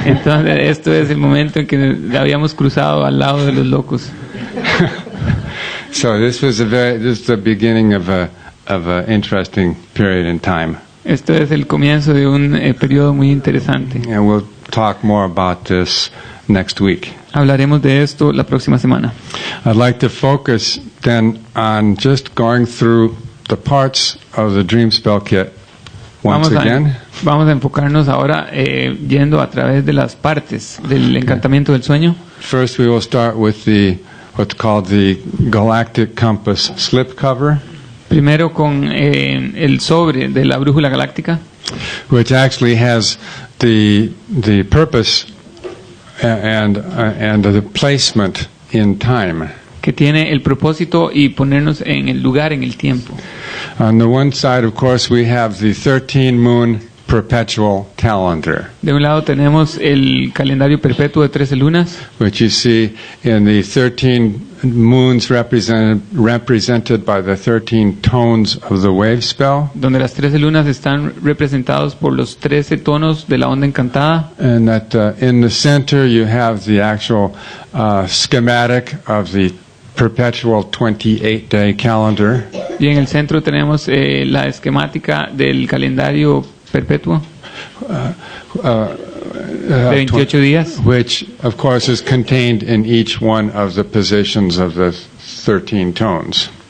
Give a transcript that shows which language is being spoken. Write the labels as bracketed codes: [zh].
[es] Entonces, esto es el momento en que habíamos cruzado al lado de los locos. [en] So this is the beginning of a interesting period in time. [es] Esto es el comienzo de un periodo muy interesante. [en] And we'll talk more about this next week. [es] Hablaremos de esto la próxima semana. [en] I'd like to focus then on just going through the parts of the Dream Spell Kit once again. [es] Vamos a enfocarnos ahora yendo a través de las partes del encantamiento del sueño. [en] First, we will start with what's called the Galactic Compass slipcover. [es] Primero con el sobre de la brújula galáctica, [en] which actually has the purpose and the placement in time. [es] Que tiene el propósito y ponernos en el lugar en el tiempo. [en] On the one side, of course, we have the 13-moon perpetual calendar. [es] De un lado tenemos el calendario perpetuo de 13 lunas, [en] which you see in the 13 moons represented by the 13 tones of the wave spell. [es] Donde las 13 lunas están representados por los 13 tonos de la onda encantada. [en] And that in the center you have the actual schematic of the perpetual 28-day calendar. [es] Y en el centro tenemos la esquemática del calendario perpetuo de 28 días, [en] which of course is contained in each one of the positions of the 13 tones.